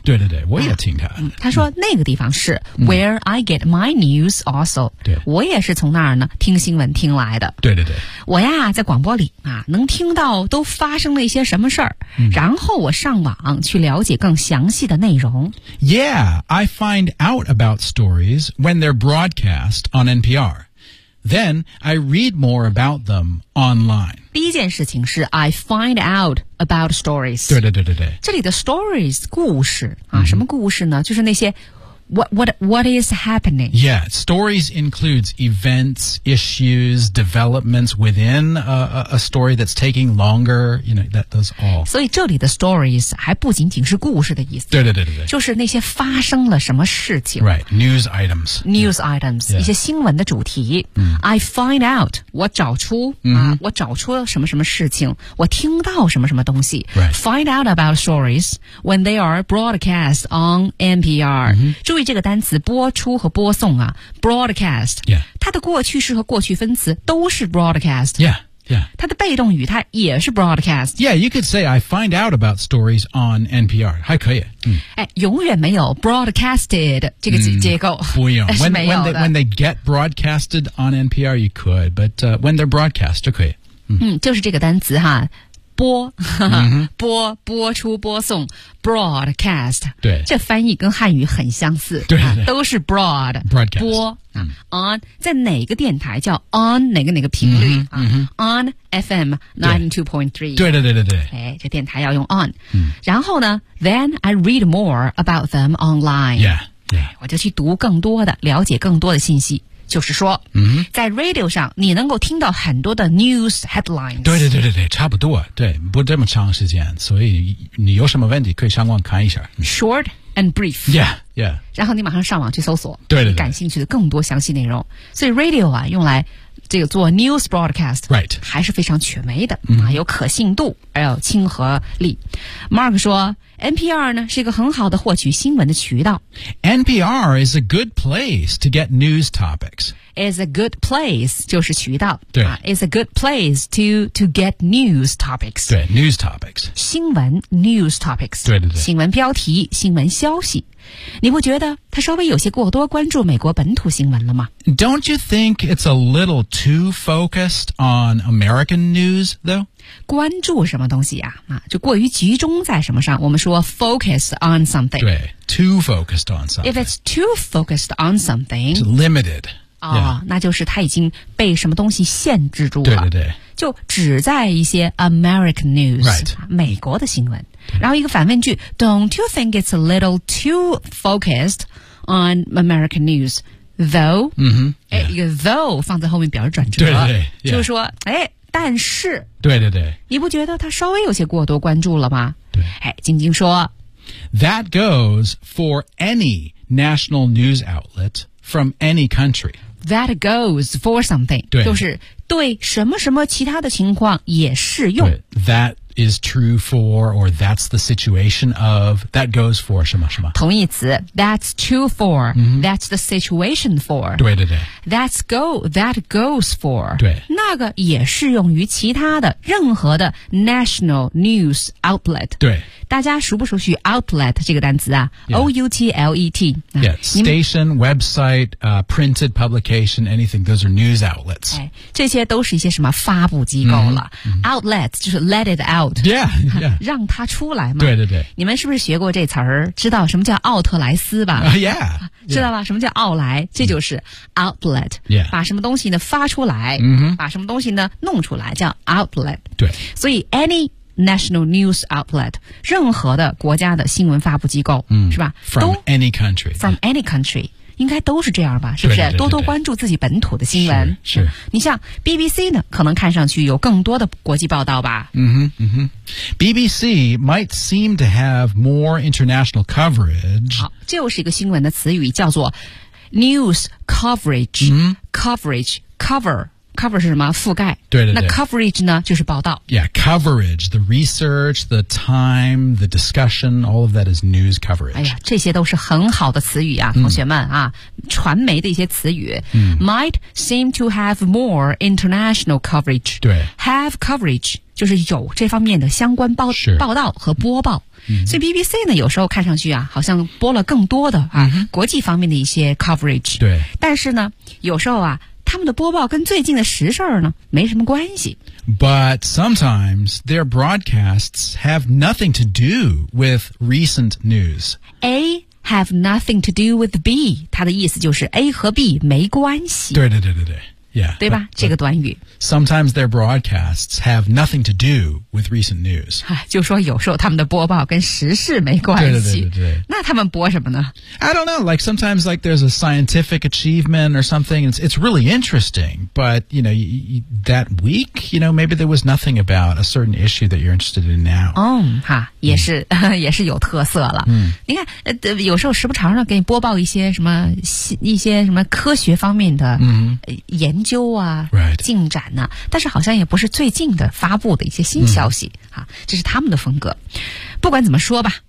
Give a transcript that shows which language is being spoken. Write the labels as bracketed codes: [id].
[zh] 对对对我也听他、啊嗯。他说那个地方是、 [en] where I get my news also. [zh] 对。我也是从那儿呢听新闻听来的。对对对。我呀在广播里啊能听到都发生了一些什么事儿、然后我上网去了解更详细的内容。 [en] Yeah, I find out about stories when they're broadcast on NPR. Then I read more about them online. [zh] 第一件事情是 [en] I find out about stories. [zh] 对对对对对。这里的 stories, 故事、啊 什么故事呢就是那些 [en] what is happening? Yeah, stories includes events, issues, developments within a story that's taking longer, you know, that does all. [zh] 所以这里的 stories 还不仅仅是故事的意思。对对对对对。就是那些发生了什么事情。 [en] Right, news items. News、yeah. items,、 yeah. [zh] 一些新闻的主题。 [en] I find out, [zh] 我找出、 mm-hmm. 啊、我找出什么什么事情我听到什么什么东西、 [en] right. Find out about stories when they are broadcast on NPR、 mm-hmm. [zh] 注意这个单词播出和播送啊 broadcast、 [en] yeah. [zh] 它的过去式和过去分词都是 broadcast [en] yeah, yeah. [zh] 它的被动语它也是 broadcast [en] Yeah, you could say I find out about stories on NPR [zh] 还可以哎，永远没有 broadcasted 这个结构、不用是没有的 [en] when they get broadcasted on NPR you could but when they're broadcast [zh] 就可以就是这个单词哈播、嗯、播播出播送 broadcast 对这翻译跟汉语很相似对、啊、都是 broad [en] broadcast [zh] 播、啊嗯、on 在哪个电台叫 on 哪个哪个频率、嗯 [en] 啊嗯、on FM 92.3 [zh] 对对对对对、哎、这电台要用 on、嗯、然后呢 [en] then I read more about them online yeah, yeah. [zh] 我就去读更多的了解更多的信息就是说、嗯、在 radio 上你能够听到很多的 [en] news headlines [zh] 对对对对对，差不多对不这么长时间所以你有什么问题可以上网看一下、嗯、 [en] short and brief yeah, yeah. [zh] 然后你马上上网去搜索对对对感兴趣的更多详细内容所以 radio 啊用来这个做 [en] news broadcast、 right. [zh] 还是非常权威的、嗯、有可信度还有亲和力 Mark 说 NPR 呢是一个很好的获取新闻的渠道 [en] NPR is a good place to get news topics is a good place [zh] 就是渠道对、 [en] is a good place to get news topics 对 news topics 新闻 news topics [zh] 对对对新闻标题新闻消息你不觉得他稍微有些过多关注美国本土新闻了吗 [en] Don't you think it's a little too focused on American news, though? [zh] 关注什么东西啊？就过于集中在什么上我们说 [en] focused on something 对 too focused on something If it's too focused on something It's limited、 yeah. [zh] 那就是他已经被什么东西限制住了对对对就只在一些 [en] American news、 right. [zh] 美国的新闻然后一个反问句 [en] Don't you think it's a little too focused on American news though、 mm-hmm, yeah. [zh] 一个 though 放在后面表示转折对对对、yeah. 就是说哎，但是对对对你不觉得他稍微有些过多关注了吗对、哎、晶晶说 [en] That goes for any national news outlet from any country That goes for something [zh] 对就是对什么什么其他的情况也适用 [en] Thatis true for, or that's the situation of, that goes for [zh] 什么什么。同义词 [en] that's true for,、 mm-hmm. that's the situation for. [zh] 对对对。 [en] That's go, that goes for. [zh] 对。那个也适用于其他的任何的 [en] national news outlet. [zh] 对。大家熟不熟悉 outlet 这个单词啊、 [en] yeah. ?O-U-T-L-E-T. Yeah, station, website,、printed publication, anything, those are news outlets.、 [zh] 哎、这些都是一些什么发布机构了。 [en] Mm-hmm. Outlet, [zh] 就是 [en] let it out. Yeah, yeah. [zh] 让它出来嘛。对对对。你们是不是学过这词儿知道什么叫奥特莱斯吧、 [en] yeah. [zh] 知道吧什么叫奥莱这就是 outlet.、 [en] Yeah. [zh] 把什么东西呢发出来、 mm-hmm. 把什么东西呢弄出来叫 outlet. 对。所以 [en] any,National news outlet, [zh] 任何的国家的新闻发布机构、嗯、是吧 [en] ?from any country. From any country. [zh] 应该都是这样吧是不是对对对对多多关注自己本土的新闻。是。是嗯、你像 BBC 呢可能看上去有更多的国际报道吧。 [en] 嗯哼嗯哼。BBC might seem to have more international coverage. [zh] 好就是一个新闻的词语叫做 [en] news coverage,、嗯、 [zh] coverage, cover. Cover 是什么？覆盖。对对对。那 coverage 呢？就是报道。 [en] Yeah, coverage, the research, the time, the discussion, all of that is news coverage. [zh] 哎呀，这些都是很好的词语啊，同学们啊，传媒的一些词语。 [en] Might seem to have more international coverage. [zh] 对。 [en] Have coverage, [zh] 就是有这方面的相关报道和播报。 Mm-hmm. 所以 BBC 呢有时候看上去啊好像播了更多的啊、 mm-hmm. 国际方面的一些 coverage. 对。但是呢有时候啊他们的播报跟最近的时事呢没什么关系。 [en] But sometimes their broadcasts have nothing to do with recent news. A have nothing to do with B. [zh] 它的意思就是 A 和 B 没关系。对对对对对。Yeah, 对吧 but, 这个短语。 [en] Sometimes their broadcasts have nothing to do with recent news. [zh] 就说有时候他们的播报跟时事没关系。对对对对对。那他们播什么呢 [en] I don't know, like sometimes like there's a scientific achievement or something, it's really interesting, but you know, that week, you know, maybe there was nothing about a certain issue that you're interested in now. [zh] 嗯、哈也是、嗯、也是有特色了。嗯、你看、有时候时不常常给你播报一些什么科学方面的研究。研究啊、 [en] right. [zh] 进展啊但是好像也不是最近的发布的一些新消息、嗯、啊这是他们的风格。不管怎么说吧、